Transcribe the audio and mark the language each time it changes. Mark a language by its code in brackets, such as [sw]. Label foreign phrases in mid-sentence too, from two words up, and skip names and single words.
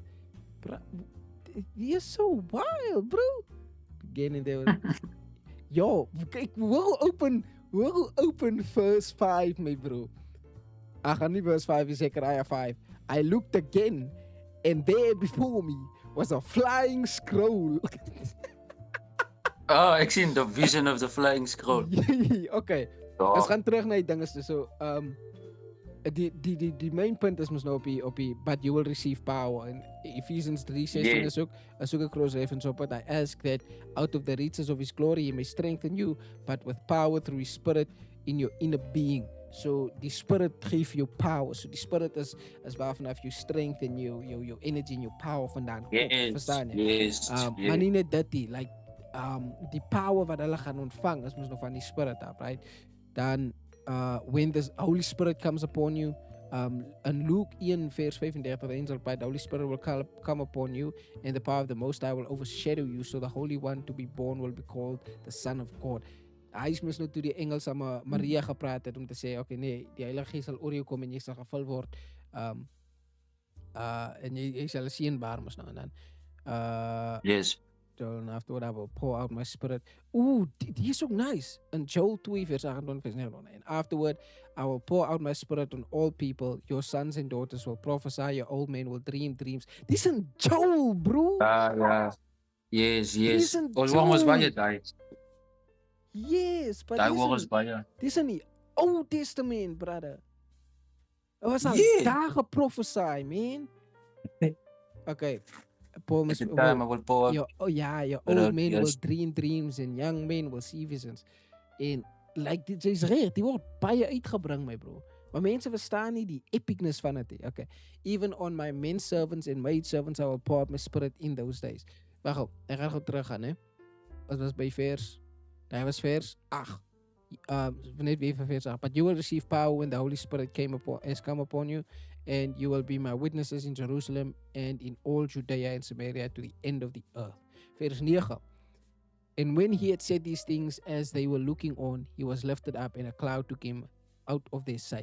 [en] Bro, you're so wild, bro. Again, and there was, yo, we'll open verse 5, my bro. Only verse 5 is Zechariah 5. I looked again, and there before me was a flying scroll. [af] Ek sien [en] the vision of the flying scroll. Okay. [af] Ons gaan terug na die dinges. So, die main punt is mos nou op die [en] but you will receive power. [af] In Ephesians 3:16 is ook 'n [en] cross reference [af] op it. [en] I ask that out of the riches of his glory he may strengthen you, but with power through his spirit in your inner being. [af] So die spirit geef jou power. So die spirit is waarvanaf jou strength en jou energy en jou power vandaan kom. Verstaan jy? [en] Yes. [af] Maar nie net dit nie, like die power wat hulle gaan ontvang is mos nog van die spirit af, right? [en] Dan when the Holy Spirit comes upon you, in Luke 1:35, the angel by the Holy Spirit will come upon you, and the power of the Most High will overshadow you, so the Holy One to be born will be called the Son of God. [af] Hy is mos nou toe die engel saam met Maria gepraat het om te sê, okay, nee, die Heilige Gees sal oor jou kom en jy sal gevul word, en jy sal 'n seun baar mos nou, en dan [en] yes. And afterward I will pour out my spirit. [af] Ooh, die is ook nice. [en] In Joel 2:28, and afterward I will pour out my spirit on all people. Your sons and daughters will prophesy. Your old men will dream dreams. This is Joel, bro. Yeah. Yes. [af] Ons was baie daai. [en] Yes, but [af] daai was baie. [en] This is in the Old Testament, brother. It was [af] al daar geprophesy, man. [en] Okay. Paul must, your old men will dream dreams and young men will see visions. [af] En like dit is reg, die word baie uitgebring, my bro. Maar mense verstaan nie die epicness van dit nie. [en] Okay. Even on my men servants and maid servants I will pour out my spirit in those days. [af] Wag op, ek gaan gou teruggaan, hè. Dit was by vers 8. Net weer vers 8. [en] But you will receive power when the Holy Spirit has come upon you, and you will be my witnesses in Jerusalem and in all Judea and Samaria to the end of the earth. [af] Vers 9. [en] And when he had said these things, as they were looking on, he was lifted up, and a cloud took him out of their sight.